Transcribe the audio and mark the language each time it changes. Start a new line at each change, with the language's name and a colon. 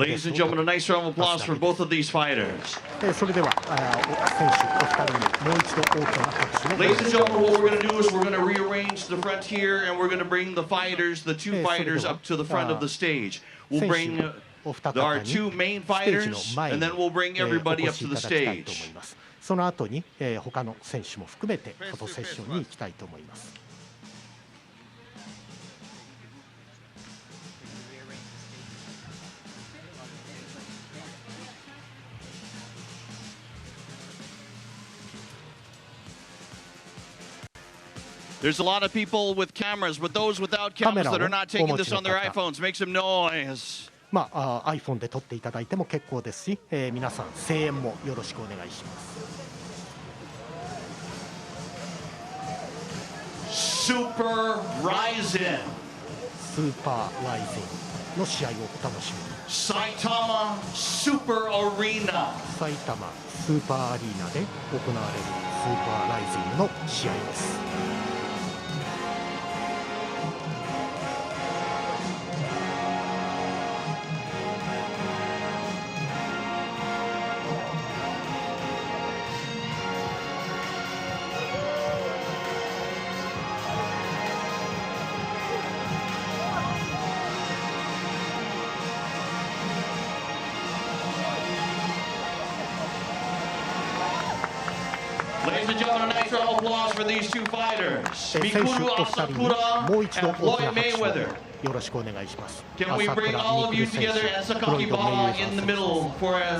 English: Ladies and gentlemen, a nice round of applause for both of these fighters.
Japanese: それでは選手お二人にもう一度大きな拍手を。
English: Ladies and gentlemen, what we're going to do is we're going to rearrange the front here, and we're going to bring the fighters, the two fighters, up to the front of the stage. We'll bring our two main fighters, and then we'll bring everybody up to the stage.
Japanese: その後に他の選手も含めてフォトセッションに行きたいと思います。
English: There's a lot of people with cameras, but those without cameras that are not taking this on their iPhones, make some noise.
Japanese: iPhone で撮っていただいても結構ですし、皆さん声援もよろしくお願いします。
English: Super RIZIN
Japanese: スーパーRIZINの試合をお楽しみに。
English: Saitama Super Arena
Japanese: 埼玉スーパーアリーナで行われるスーパーRIZINの試合です。
English: Ladies and gentlemen, a nice round of applause for these two fighters,
Japanese: 選手お二人にもう一度大きな拍手をよろしくお願いします。
English: Can we bring all of you together and Sakaki Baba in the middle for a